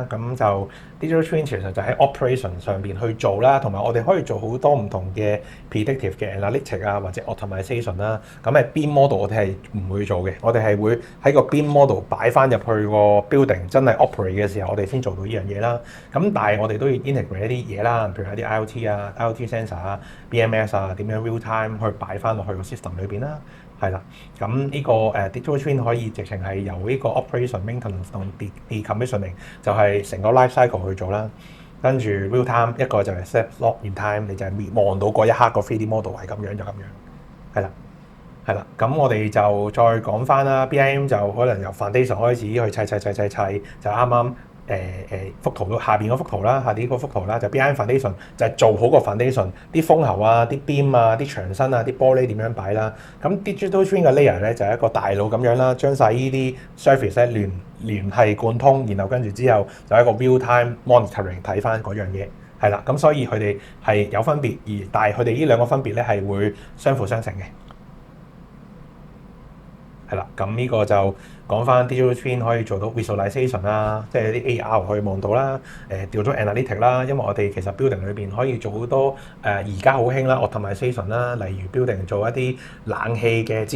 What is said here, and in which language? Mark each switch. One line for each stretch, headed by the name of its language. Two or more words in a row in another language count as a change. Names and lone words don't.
Cantonese: 咁就
English: digital twin
Cantonese: 其實就喺 operation 上邊去做啦，同埋我哋可以做好多唔同嘅 predictive 嘅 analytic 啊，或者 optimization 啦。咁喺
English: BIM model
Cantonese: 我哋係唔會做嘅，我哋係會喺個
English: BIM model
Cantonese: 擺翻入去個 building 真係 operate 嘅時候，我哋先做到呢樣嘢啦。咁但係我哋都要 integrate 一啲嘢啦，譬如一啲 IoT 啊、
English: IoT sensor
Cantonese: 啊、BMS 啊，點樣
English: real time
Cantonese: 去擺翻落去個 system 裏邊啦。 係啦。咁呢個
English: digital twin
Cantonese: 可以直情係由呢個
English: operation maintenance
Cantonese: 同 decommissioning 就係成個
English: life cycle
Cantonese: 去做啦。跟住
English: real time
Cantonese: 一個就係
English: snapshot in time，
Cantonese: 你就係望到嗰一刻個
English: 3D model
Cantonese: 係咁樣就咁樣，係啦，係啦。咁我哋就再講翻啦 ，BIM 就可能由 foundation 開始去砌，就啱啱幅圖下邊嗰幅圖啦，下邊嗰幅圖啦，就
English: BIM foundation
Cantonese: 就係做好個 foundation，啲風喉啊、啲 beam 啊、啲牆身啊、啲玻璃點樣擺啦。咁
English: digital twin
Cantonese: 嘅 layer 咧就係一個大腦咁樣啦，將晒呢啲 surface 咧聯繫貫通，然後跟住之後就一個
English: real time monitoring
Cantonese: 睇翻嗰樣嘢，係啦。咁所以佢哋係有分別，但係佢哋呢兩個分別咧係會相輔相成嘅。係啦，咁呢個就講翻
English: digital twin
Cantonese: 可以做到 visualization 啦，即係啲 AR 可以望到啦，調咗 analytic 啦，因為我哋其實 building 裏邊可以做好多而家好興啦 automation 啦，例如 building 做一啲冷氣嘅節